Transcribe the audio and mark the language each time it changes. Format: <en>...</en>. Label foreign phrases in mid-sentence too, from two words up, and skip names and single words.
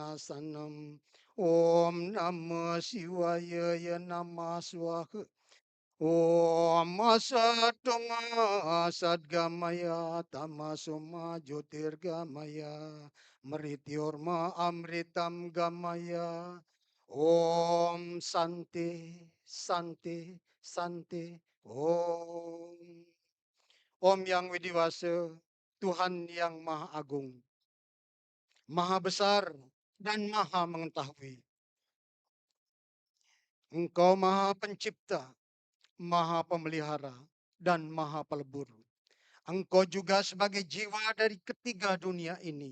<sa>विनाशनम् ॐ नमः शिवाय य नमः स्वाहा ॐ असतोमा सद्गमय तमसोमा ज्योतिर्गमय मृत्योर्मा अमृतं गमय. ॐ शान्ति शान्ति शान्ति ॐ.</sa> <id>Om yang widiwasa, Tuhan yang maha agung, maha besar dan maha mengetahui. Engkau maha pencipta, maha pemelihara, dan maha pelebur. Engkau juga sebagai jiwa dari ketiga dunia ini.</id>